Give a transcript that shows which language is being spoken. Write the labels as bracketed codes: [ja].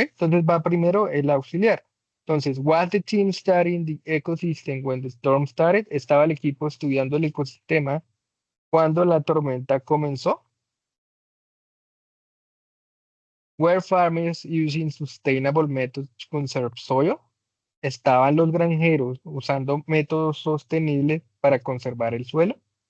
[es] Entonces va primero el auxiliar. [en] Entonces, was the team studying the ecosystem when the storm started? [es] Estaba el equipo estudiando el ecosistema cuando la tormenta comenzó. [en] Were farmers using sustainable methods to conserve soil? [es] Estaban los granjeros usando métodos sostenibles para conservar el suelo.